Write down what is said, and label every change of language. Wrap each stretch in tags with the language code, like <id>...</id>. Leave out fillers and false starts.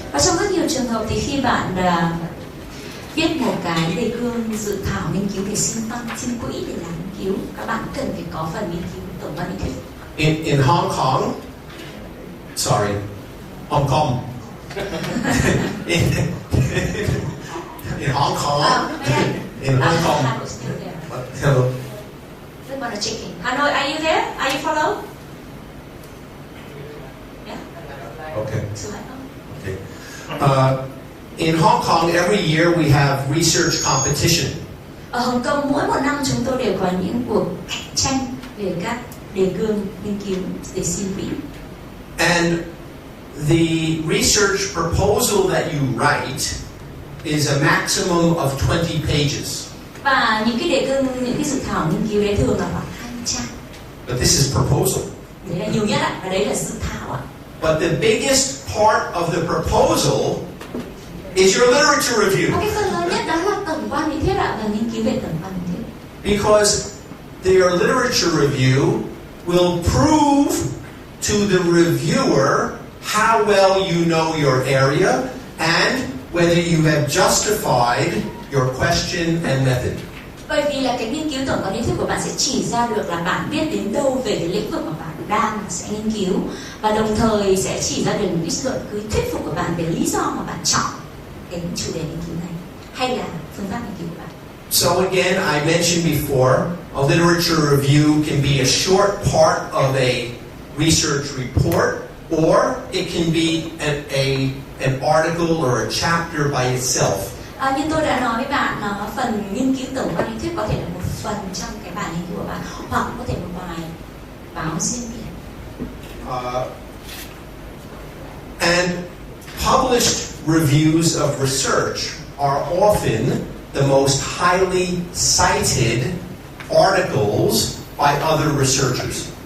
<vi>Và trong rất nhiều trường hợp thì khi bạn viết một cái đề cương dự thảo nghiên cứu để xin quỹ để làm nghiên cứu, các bạn cần phải có phần nghiên cứu tổng quan lý thuyết.</vi> <en>In Hong Kong, Hong Kong. in Hong Kong. In Hong Kong. Hello. Hanoi, are you there? Are you follow? Yeah. Okay. In Hong Kong, every year we have research competition.</en> <vi>Ở Hồng Kông mỗi một năm chúng tôi đều có những cuộc cạnh tranh về các đề cương nghiên cứu để xin quỹ.</vi> <en>And the research proposal that you write is a maximum of 20 pages.</en> <vi>Và những cái đề cương, những cái dự thảo nghiên cứu đấy thường là khoảng 20 trang.</vi> <en>But this is proposal.</en> <vi>Đấy là nhiều nhất ạ, và đấy là dự thảo ạ.</vi> <en>But the biggest part of the proposal is your literature review.</en> <vi>Cái phần lớn nhất đó là tổng quan lý thuyết ạ, và nghiên cứu về tổng quan lý thuyết.</vi> <en>Because their literature review will prove to the reviewer how well you know your area and whether you have justified your question and method.</en> <vi>Bởi vì là cái nghiên cứu tổng quan lý thuyết của bạn sẽ chỉ ra được là bạn biết đến đâu về cái lĩnh vực mà bạn đang sẽ nghiên cứu, và đồng thời sẽ chỉ ra được những cái luận cứ thuyết phục của bạn về lý do mà bạn chọn cái chủ đề nghiên cứu này hay là phương pháp nghiên cứu của bạn.</vi> <en>So again, I mentioned before, a literature review can be a short part of a research report, or it can be an article or a chapter by itself.</en> <vi>Như tôi đã nói với bạn, phần nghiên cứu tổng quan lý thuyết có thể là một phần trong cái bài nghiên cứu của bạn, hoặc có thể một bài báo riêng biệt.</vi> <en>And published reviews of research are often the most highly cited articles by other researchers.</en>